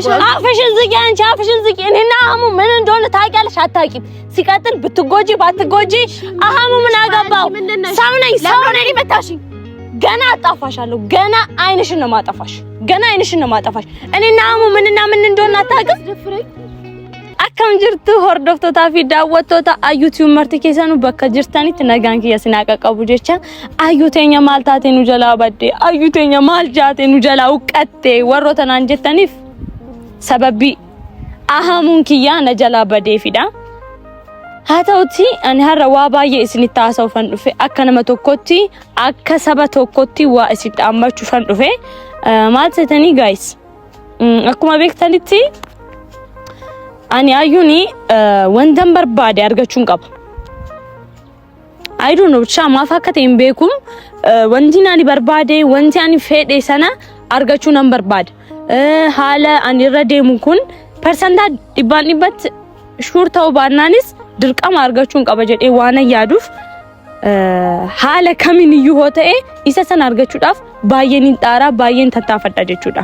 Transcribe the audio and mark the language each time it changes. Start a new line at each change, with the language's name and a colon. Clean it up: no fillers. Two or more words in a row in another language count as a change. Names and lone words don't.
Amharic: አፍሽን ዝጊ አንቺ፣ አፍሽን ዝጊ። እኔና አህሙ ምን እንደሆነ ታውቂያለሽ አታውቂም? ሲቀጥል ብትጎጂ ባትጎጂ አህሙ ምን አገባው? ሰው ነኝ መታሽኝ። ገና አጣፋሻለሁ። ገና አይንሽን ነው ማጠፋሽ። እኔና አህሙ ምንና ምን እንደሆነ አታውቅም?
Oromo: akkam jirtu hordoftoota fi daawwattoota ayyuutiin marti keessanu bakka jirtanitti nagaan kiyya sinaaqa qabu jecha ayyuu teenya maal taate nu jalaa badde ayyuu teenya maal jaate nu jalaa uqqatte warroota naan jettaniif sababii ahamuun kiyya na jalaa badeefidha. haa ta'uti ani har'a waa baay'ee isinitti haasa'uufan dhufe akka nama tokkotti akka saba tokkotti waa isinitti hammachuufan dhufe maal seetanii guys akkuma beektanitti ani ayyuni wantan barbaade argachuun qaba.
English: I don't know
Oromo: cha maaf akka ta'in beekum wanti ani barbaade wanti ani fedhe sana argachuu nan barbaada. Haala ani irra deemu kun percentage dhibbaatti shuur ta'uu baannaanis dirqama argachuun qaba jedhee waan yaaduuf haala kamiin iyyuu hoo ta'e isa sana argachuudhaaf baay'een hin xaaraa baay'een tattaafadha jechuudha.